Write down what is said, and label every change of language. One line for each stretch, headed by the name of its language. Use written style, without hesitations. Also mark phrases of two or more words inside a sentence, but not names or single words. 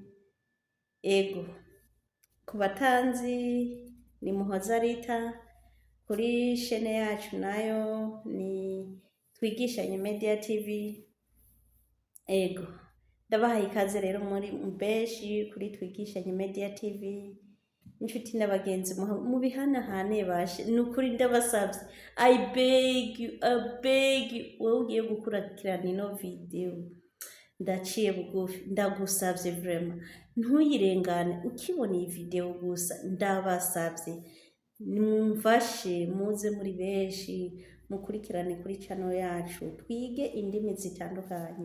Rundi: Ego ku batanzi ni Muhoza Rita, kuri shene yacu nayo ni Twigishanye Media TV. Ego ndabahaye ikaze rero muri beshi kuri Twigishanye Media TV, inshuti n'abagenzi mu bihanahane bashe, nukuri ndabasabye,
English: I beg you,
Rundi: wowe ugiye gukurikirana ino video, ndaciye bugufi, ndagusabye vraiment ntuyirengane ukibona iyi video gusa, ndabasabye mumfashe muze muri beshi mukurikirane kuri channel yacu, twige indimi zitandukanye.